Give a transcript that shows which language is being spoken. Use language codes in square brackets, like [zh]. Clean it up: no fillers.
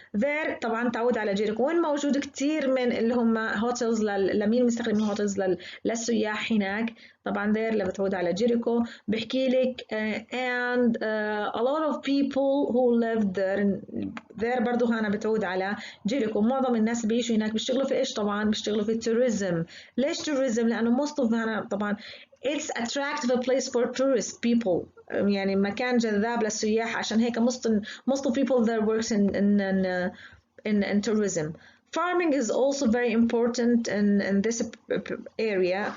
[en] There [ar] طبعا تعود على جيريكو. وين موجود كتير من اللي هم هوتلز لمين مستخدمين هوتلز للسياح هناك. طبعا [en] there [ar] اللي بتعود على جيريكو. بحكي لك [en] and a lot of people who live there [ar] برضو هنا بتعود على جيريكو. معظم الناس بيعيشوا هناك بيشتغلوا في ايش؟ طبعا بيشتغلوا في التوريزم. ليش [en] tourism؟ [ar] لأنه [en] most of [ar] هنا طبعا [en] it's attractive a place for tourist people، [ar] يعني مكان جذاب للسياح. عشان هيك [en] most of people there works in tourism. Farming is also very important in this area.